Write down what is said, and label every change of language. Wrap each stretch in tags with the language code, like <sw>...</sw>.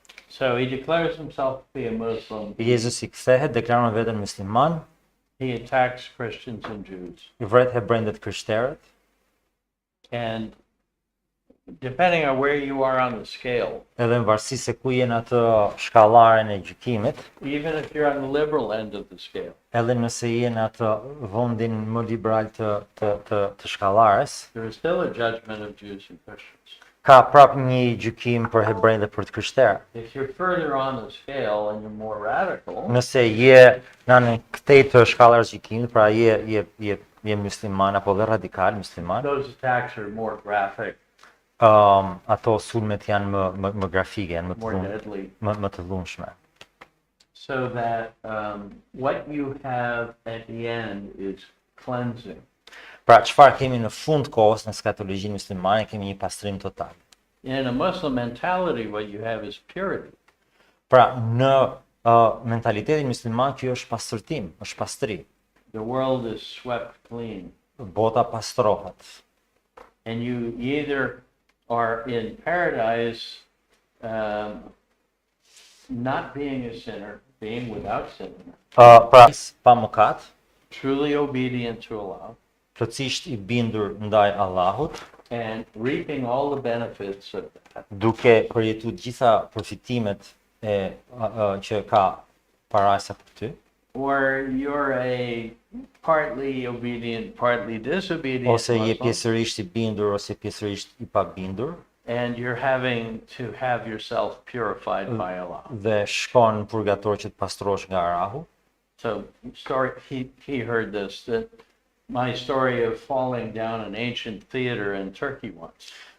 <en>So he declares himself to be a Muslim.</en> <sq>Jezusi kthehet, deklaron veten musliman,</sq> <en>He attacks Christians and Jews.</en> <sq>i vret hebrendet krishterët,</sq> <en>And depending on where you are on the scale,</en> <sq>edhe në varësi se ku je në atë shkallaren e gjykimit,</sq> <en>even if you're on the liberal end of the scale,</en> <sq>edhe nëse je në atë vendin më liberal të shkallares,</sq> <en>there is still a judgment of Jews and Christians.</en> <sq>ka prap një gjykim për hebrejnë dhe për të krishterët.</sq> <en>If you're further on the scale and you're more radical,</en> <sq>Nëse je në këtej të shkallës gjykimit, pra je musliman apo dhe radikal musliman,</sq> <en>those attacks are more graphic.</en> <sq>ato sulmet janë më grafike, janë</sq> <en>more deadly.</en> <sq>më të dhunshme.</sq> <en>So that what you have at the end is cleansing.</en> <sq>Pra, çfarë kemi në fund kohës në skatologjinë muslimane, kemi një pastrim total.</sq> <en>In a Muslim mentality, what you have is purity.</en> <sq>Pra, në mentalitetin musliman, kjo është pastërtim, është pastri.</sq> <en>The world is swept clean.</en> <sq>Bota pastrohet.</sq> <en>And you either are in paradise not being a sinner, being without sin,</en> <sq>Pra, pa mëkat,</sq> <en>truly obedient to Allah,</en> <sq>plotësisht i bindur ndaj Allahut,</sq> <en>and reaping all the benefits of that,</en> <sq>duke përjetuar gjitha përfitimet që ka parajsa për ty,</sq> <en>or you're a partly obedient, partly disobedient</en> <sq>ose je</sq> <en>Muslim,</en> <sq>pjesërisht i bindur ose pjesërisht i pabindur,</sq> <en>and you're having to have yourself purified by Allah.</en> <sq>dhe shkon në purgator që të pastrohesh nga Arahu.</sq> <en>So, he heard this, that my story of falling down an ancient theater in Turkey once.</en>